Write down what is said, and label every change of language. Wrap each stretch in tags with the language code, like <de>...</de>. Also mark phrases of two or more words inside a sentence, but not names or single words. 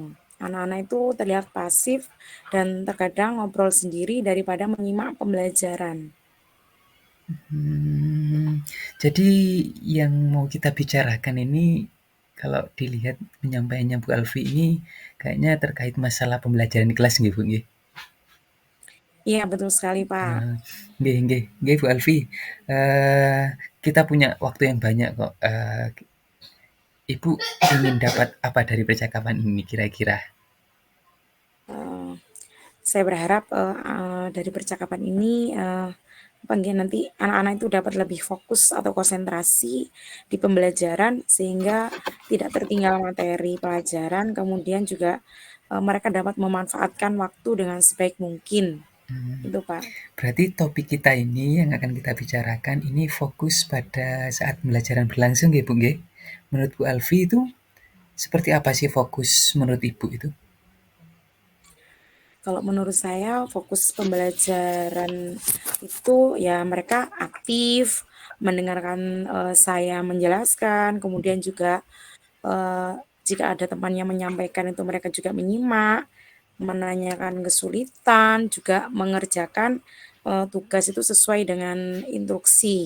<id>Anak-anak itu terlihat pasif dan terkadang ngobrol sendiri daripada menyimak pembelajaran. Jadi yang mau kita bicarakan ini kalau dilihat penyampaiannya Bu Alfi ini kayaknya terkait masalah pembelajaran di kelas nggih, Bu, nggih? Iya betul sekali Pak. Nah, nggih Bu Alfi. Kita punya waktu yang banyak kok. Ibu ingin dapat apa dari percakapan ini kira-kira? Eee, saya berharap, dari percakapan ini, nanti anak-anak itu dapat lebih fokus atau konsentrasi di pembelajaran sehingga tidak tertinggal materi pelajaran, kemudian juga, mereka dapat memanfaatkan waktu dengan sebaik mungkin, Mmm, itu Pak. berarti topik kita ini yang akan kita bicarakan ini fokus pada saat pembelajaran berlangsung nggih, Bu, nggih? Menurut Bu Alfi itu seperti apa sih fokus menurut Ibu itu? Kalau menurut saya fokus pembelajaran itu ya mereka aktif, mendengarkan, saya menjelaskan, kemudian juga, jika ada temannya menyampaikan itu mereka juga menyimak, menanyakan kesulitan, juga mengerjakan, tugas itu sesuai dengan instruksi.</id>